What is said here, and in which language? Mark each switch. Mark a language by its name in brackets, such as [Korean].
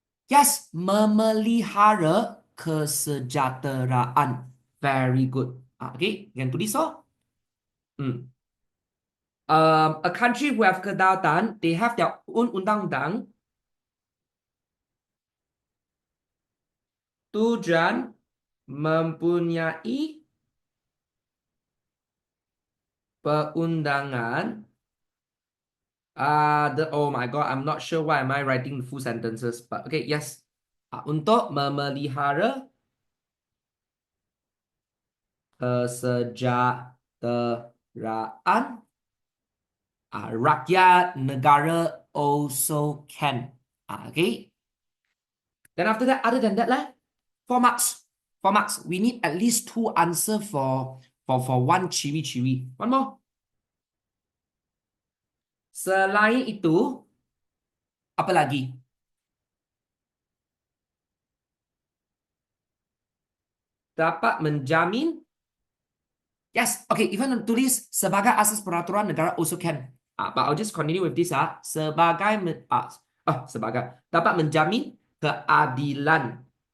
[English] Yes, [Malay] memelihara kesejahteraan. [English] Very good. [Malay] Okay, yang tulis oh. [English] A country who have kedaulatan, they have their own undang-undang. [Malay] Tujuan mempunyai perundangan. [English] Oh my God, I'm not sure why am I writing the full sentences, but okay, yes. [Malay] Untuk memelihara kesejahteraan rakyat negara [English] also can. [Malay] Okay. [English] Then after that, other than that, 4 marks. 4 marks. We need at least 2 answer for one ciri-ciri. One more. [Malay] Selain itu, apa lagi? Dapat menjamin. [English] Yes, okay, if you want to [Malay] tulis sebagai asas peraturan negara [English] also can. But I'll just continue with this. [Malay] Sebagai dapat menjamin keadilan.